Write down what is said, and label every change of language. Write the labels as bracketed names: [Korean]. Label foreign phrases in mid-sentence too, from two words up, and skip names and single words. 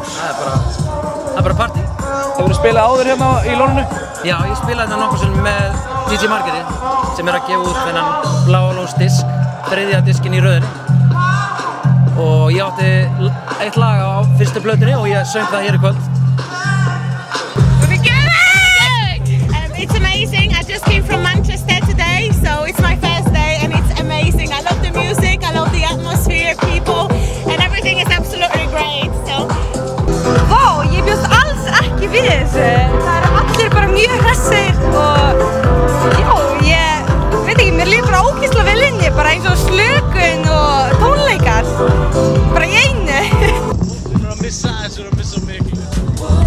[Icelandic] Það er bara partí. Hefur þið spilað áður hérna í Lóninu? Já, ég spilaði hérna nokkuð sinnum með DJ Margeri sem er að gefa út þennan Bláa Lóns disk, 3. diskinn í röðinni. Og ég átti eitt lag á fyrstu plötunni og ég söng það hér í kvöld. [English] It's amazing. I just came from Manchester today, so it's my first day and it's amazing. I love the music, I love the atmosphere, people, and everything is absolutely great. [Icelandic] Vá, ég bjóst alls ekki við þessu. Það eru allir bara mjög hressir og já, ég veit ekki, mér líður bara ógeðslega vel inni, bara eins og slökun og tónleikar, bara í einu. Þú erum að missa þessu og missa miklu.